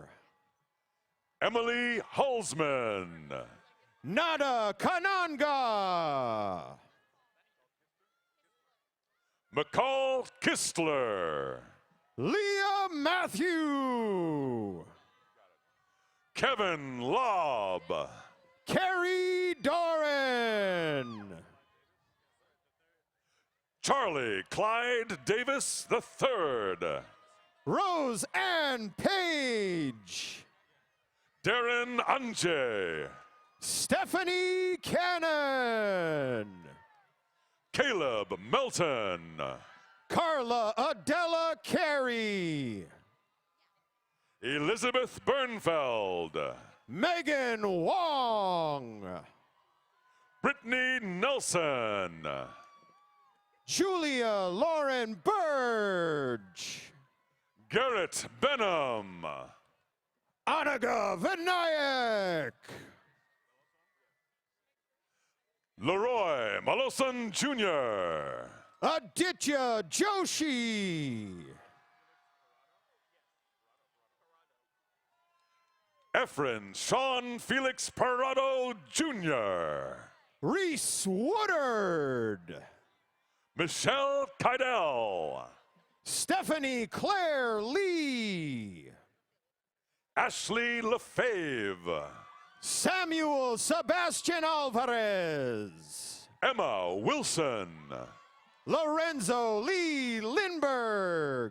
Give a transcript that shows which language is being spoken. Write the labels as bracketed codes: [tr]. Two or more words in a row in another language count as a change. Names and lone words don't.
[en] Emily Hulsman. Nada Kananga. McCall Kistler. Leah Matthew. Kevin Lobb. Carrie Doran. Charlie Clyde Davis III. Rose Ann Page. Darren Anje. Stephanie Cannon. Caleb Melton. Carla Adela Carey. Elizabeth Bernfeld. Megan Wong. Brittany Nelson. Julia Lauren Burge. Garrett Benham. Anaga Vinayak. Leroy Malosan Jr. Aditya Joshi. Efren Sean Felix Parado Jr. Reese Woodard. Michelle Kydell. Stephanie Claire Lee. Ashley Lefebvre. Samuel Sebastian Alvarez. Emma Wilson. Lorenzo Lee Lindberg.